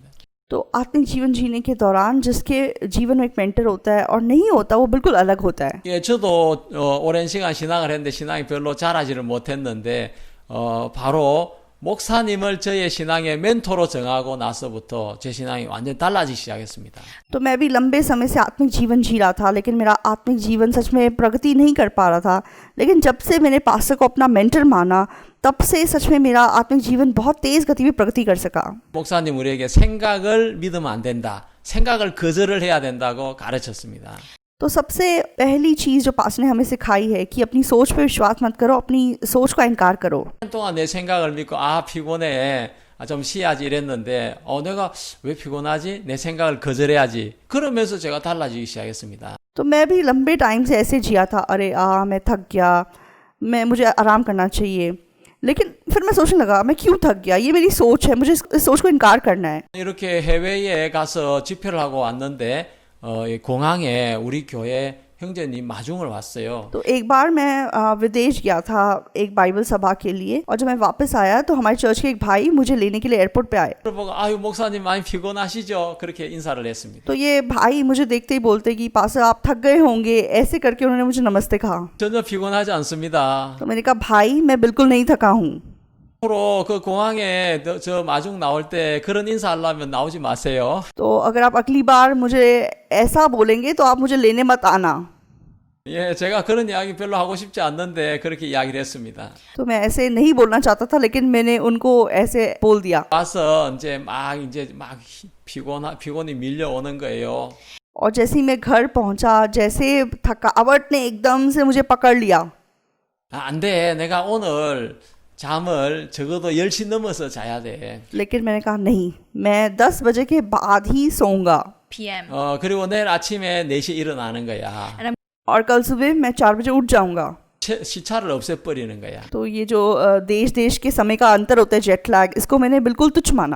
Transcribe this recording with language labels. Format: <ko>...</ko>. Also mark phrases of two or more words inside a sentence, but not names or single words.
<hi>तो आत्मिक जीवन जीने के दौरान जिसके जीवन में एक मेंटर होता है और नहीं होता, वो बिल्कुल अलग होता है.</hi> <ko>예, 저도 오랜 시간 신앙을 했는데 신앙이 별로 자라지를 못했는데 바로 목사님을 저의 신앙의 멘토로 정하고 나서부터 제 신앙이 완전히 달라지기 시작했습니다.</ko> <hi>तो मैं भी लंबे समय से आत्मिक जीवन जी रहा था, लेकिन मेरा आत्मिक जीवन सच में प्रगति नहीं कर पा रहा था. लेकिन जब से मैंने पास्टर को अपना मेंटर माना, तब से सच में मेरा आत्मिक जीवन बहुत तेज गति में प्रगति कर सका.</hi> <ko>목사님 우리에게 생각을 믿으면 안 된다. 생각을 거절을 해야 된다고 가르쳤습니다.</ko> <hi>तो सबसे पहली चीज़ जो पास्टर ने हमें सिखाई है कि अपनी सोच पे विश्वास मत करो, अपनी सोच का इनकार करो.</hi> <ko>동안 내 생각을 믿고 피곤해. 좀 쉬어야지 이랬는데 내가 왜 피곤하지? 내 생각을 거절해야지. 그러면서 제가 달라지기 시작했습니다.</ko> <hi>तो मैं भी लंबे टाइम से ऐसे जिया था, अरे मैं थक गया, मुझे आराम करना चाहिए. लेकिन फिर मैं सोचने लगा, मैं क्यों थक गया? ये मेरी सोच है, मुझे इस सोच को इनकार करना है.</hi> <ko>이렇게 해외에 가서 집회를 하고 왔는데 공항에 우리 교회 형제님 마중을 왔어요.</ko> <hi>तो एक बार मैं विदेश गया था एक बाइबल सभा के लिए, और जब मैं वापस आया तो हमारे चर्च के एक भाई मुझे लेने के लिए एयरपोर्ट पे आए.</hi> <ko>보고 아유 목사님 많이 피곤하시죠? 그렇게 인사를 했습니다.</ko> <hi>तो ये भाई मुझे देखते ही बोलते कि पास्टर आप थक गए होंगे, ऐसे करके उन्होंने मुझे नमस्ते कहा.</hi> <ko>전혀 피곤하지 않습니다.</ko> <hi>तो मैंने कहा भाई मैं बिल्कुल नहीं थका हूँ.</hi> <ko>앞으로 그 공항에 저 마중 나올 때 그런 인사하려면 나오지 마세요.</ko> <hi>तो अगर आप अगली बार मुझे ऐसा बोलेंगे तो आप मुझे लेने मत आना.</hi> <ko>예, 제가 그런 이야기 별로 하고 싶지 않는데 그렇게 이야기를 했습니다.</ko> <hi>तो मैं ऐसे नहीं बोलना चाहता था, लेकिन मैंने उनको ऐसे बोल दिया.</hi> <ko>와서 이제 막 피곤이 밀려오는 거예요.</ko> <hi>और जैसे ही मैं घर पहुंचा, जैसे थकावट ने एकदम से मुझे पकड़ लिया।</hi> <ko>안 돼. 내가 오늘 잠을 적어도 10시 넘어서 자야 돼.</ko> <hi>लेकिन मैंने कहा नहीं, मैं 10 बजे के बाद ही सोऊंगा। p.m.</hi> <ko>그리고 내일 아침에 4시에 일어나는 거야.</ko> <hi>और कल सुबह मैं 4 बजे उठ जाऊंगा।</hi> <ko>시차를 없애버리는 거야.</ko> <hi>तो ये जो देश देश के समय का अंतर होता है,</hi> <en>jet lag,</en> <hi>इसको मैंने बिल्कुल तुच्छ माना।</hi>